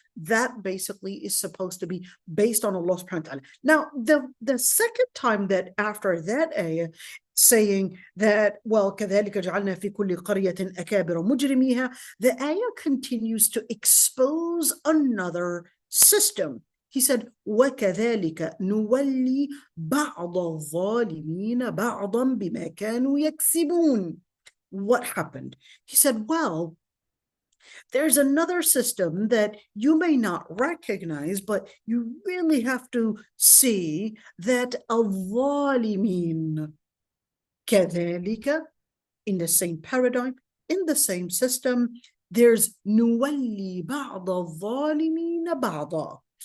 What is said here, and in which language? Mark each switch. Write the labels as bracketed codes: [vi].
[en] That basically is supposed to be based on Allah subhanahu wa ta'ala. Now, the second time that after that ayah, saying that, well, [ar] كَذَلِكَ جَعَلْنَا فِي كُلِّ قَرْيَةٍ أَكَابِرَ مُجْرِمِيهَا, [en] the ayah continues to expose another system. He said, [ar] وَكَذَلِكَ نُوَلِّي بَعْضَ الظَّالِمِينَ بَعْضًا بِمَا كَانُوا يَكْسِبُونَ. [en] What happened? He said, well, there's another system that you may not recognize, but you really have to see that [ar] الظالمين كذلك, [en] in the same paradigm, in the same system, there's [ar] نُوَلِّي بَعْضَ الظَّالِمِينَ بَعْضًا.